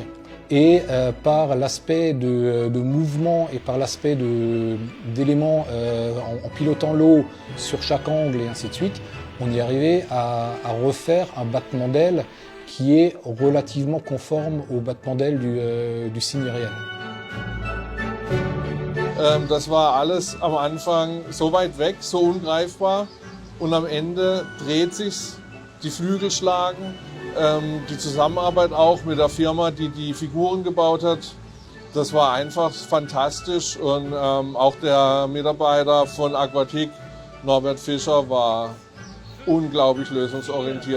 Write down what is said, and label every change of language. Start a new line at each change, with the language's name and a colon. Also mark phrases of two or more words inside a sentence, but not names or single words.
French: Et par l'aspect de mouvement et par l'aspect d'éléments en pilotant l'eau sur chaque angle et ainsi de suite, on est arrivé à refaire un battement d'aile qui est relativement conforme au battement d'aile du cygne réel.
German: Das war alles am Anfang so weit weg, so ungreifbar und am Ende dreht sich's, die Flügel schlagen. Die Zusammenarbeit auch mit der Firma, die die Figuren gebaut hat, das war einfach fantastisch und auch der Mitarbeiter von Aquatic, Norbert Fischer, war unglaublich lösungsorientiert.